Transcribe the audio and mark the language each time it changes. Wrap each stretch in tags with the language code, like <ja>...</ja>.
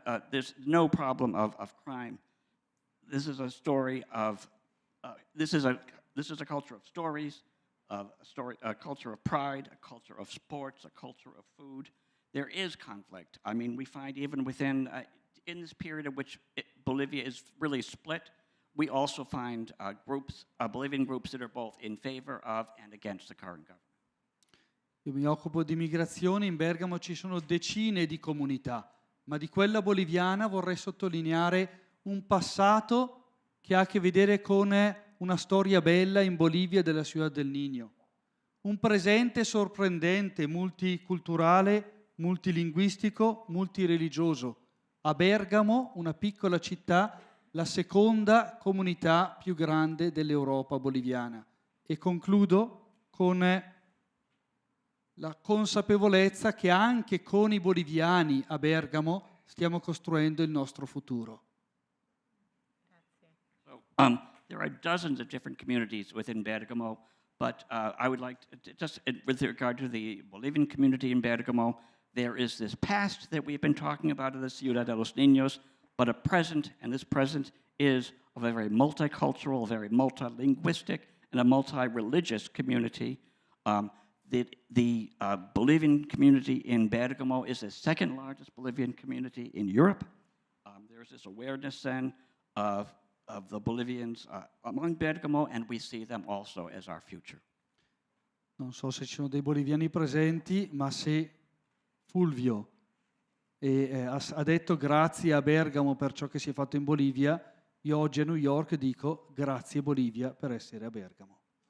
<en>There's no problem of crime. This is a story of this is a culture of stories, a culture of pride, a culture of sports, a culture of food. There is conflict. I mean, we find even within in this period in which Bolivia is really split, we also find Bolivian groups that are both in favor of and against the current government.</en> <it>Io mi occupo di migrazione, in Bergamo ci sono decine di comunità, ma di quella boliviana vorrei sottolineare un passato che ha a che vedere con una storia bella in Bolivia della Ciudad del Niño, un presente sorprendente, multiculturale, multilinguistico, multireligioso. A Bergamo, una piccola città, la seconda comunità più grande dell'Europa boliviana. E concludo con la consapevolezza che anche con i boliviani a Bergamo stiamo costruendo il nostro futuro.</it> <en>So, there are dozens of different communities within Bergamo, but I would like to, just with regard to the Bolivian community in Bergamo, there is this past that we've been talking about in the Ciudad de los Niños, but a present, and this present is of a very multicultural, very multilinguistic, and a multi-religious community. The Bolivian community in Bergamo is the second largest Bolivian community in Europe. There's this awareness then of the Bolivians among Bergamo, and we see them also as our future.</en> <it>Non so se ci sono dei boliviani presenti, ma se Fulvio ha detto grazie a Bergamo per ciò che si è fatto in Bolivia, io oggi a New York dico grazie Bolivia per essere a Bergamo.</it>